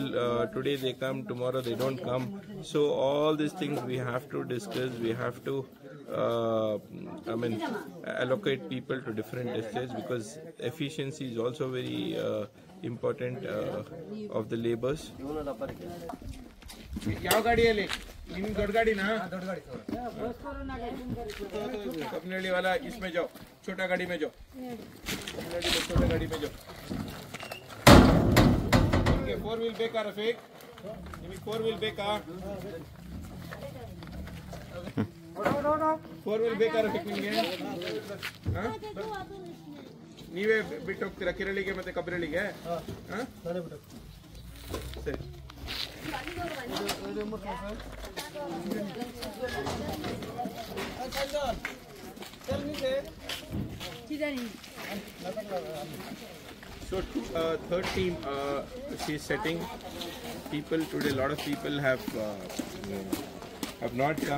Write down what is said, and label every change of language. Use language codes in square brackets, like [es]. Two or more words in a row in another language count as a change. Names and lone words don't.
[en] Today they come, tomorrow they don't come. So all these things we have to discuss. We have to allocate people to different estates, because efficiency is also very important of the laborers. [kn] ಯಾವ ಗಾಡಿಯಲ್ಲಿ ನಿಮ್ಗೆ ದೊಡ್ಡ ಗಾಡಿನಾ? ದೊಡ್ಡ ಗಾಡಿ [hi] कपनेली वाला इसमें जाओ, छोटा गाड़ी में जाओ, छोटा गाड़ी में जाओ. [kn] 4 wheel ಬೇಕಾ ರಫೀಕ್? ನಿಮಗೆ 4 wheel ಬೇಕಾ? 4 wheel ಬೇಕಾ ರಫೀಕ್ ನಿಮಗೆ? ನೀವೇ ಬಿಟ್ಟು ಹೋಗ್ತೀರಾ ಕಿರಳಿಗೆ ಮತ್ತೆ ಕಬ್ರಳಿಗೆ? ಸರಿ. [en] So third team, she is setting. People today, a lot of people have not come.